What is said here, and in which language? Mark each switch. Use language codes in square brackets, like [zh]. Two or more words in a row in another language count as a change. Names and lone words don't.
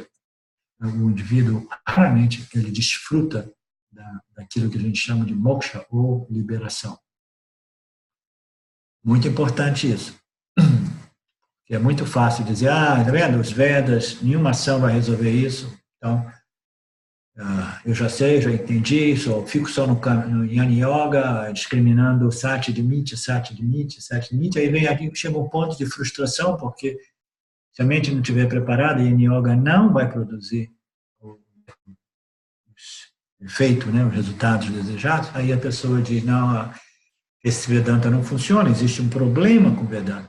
[pt] O indivíduo, raramente, ele desfruta daquilo que a gente chama de moksha, ou liberação. Muito importante isso. É muito fácil dizer, tá vendo, os Vedas, nenhuma ação vai resolver isso. Então, eu já sei, já entendi, fico só no Jnana Yoga, discriminando Sati de Mitya, Sati de Mitya, Sati de Mitya. Aí vem aqui, chega um ponto de frustração, porque se a mente não estiver preparada, Jnana Yoga não vai produzir os efeitos, né, os resultados desejados. Aí a pessoa diz, não, esse Vedanta não funciona, existe um problema com o Vedanta.